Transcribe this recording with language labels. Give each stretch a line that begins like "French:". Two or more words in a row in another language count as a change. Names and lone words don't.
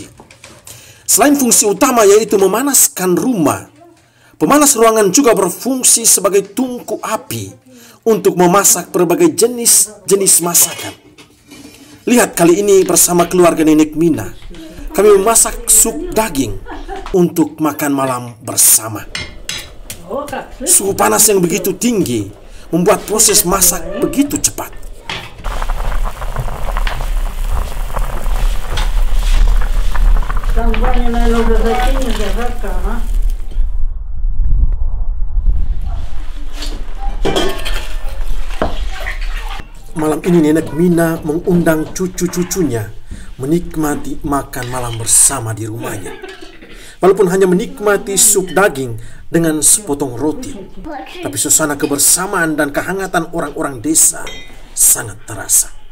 Indonesian: Selain fungsi utama yaitu memanaskan rumah, pemanas ruangan juga berfungsi sebagai tungku api untuk memasak berbagai jenis masakan. Lihat kali ini bersama keluarga Nenek Mina, kami memasak sup daging untuk makan malam bersama. Suhu panas yang begitu tinggi membuat proses masak begitu cepat.
Russian: Там баня, наверное, уже закинешь, жарко, ага.
Indonesian: Malam ini Nenek Mina mengundang cucu-cucunya menikmati makan malam bersama di rumahnya. Walaupun hanya menikmati sup daging dengan sepotong roti, tapi suasana kebersamaan dan kehangatan orang-orang desa sangat terasa.